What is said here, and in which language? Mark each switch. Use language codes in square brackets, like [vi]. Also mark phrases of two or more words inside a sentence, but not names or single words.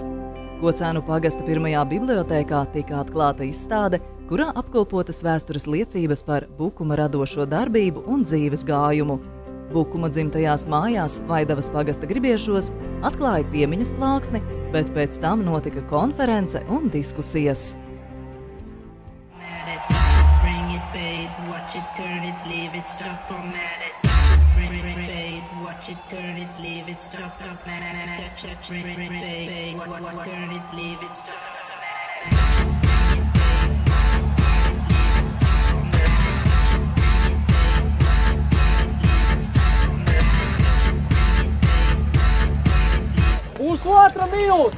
[lv] Kocēnu pagasta pirmajā bibliotēkā tika atklāta izstāde, kurā apkopotas vēstures liecības par Bukuma radošo darbību un dzīves gājumu. Bukuma dzimtajās mājās Vaidavas pagasta Gribiešos atklāja piemiņas plāksni, bet pēc tam notika konference un diskusijas. [en] Watch it, turn it, leave it, stop, format it. Watch it, turn it, leave it, stop, turn it, leave it, stop. [lv] Pusotra minūte!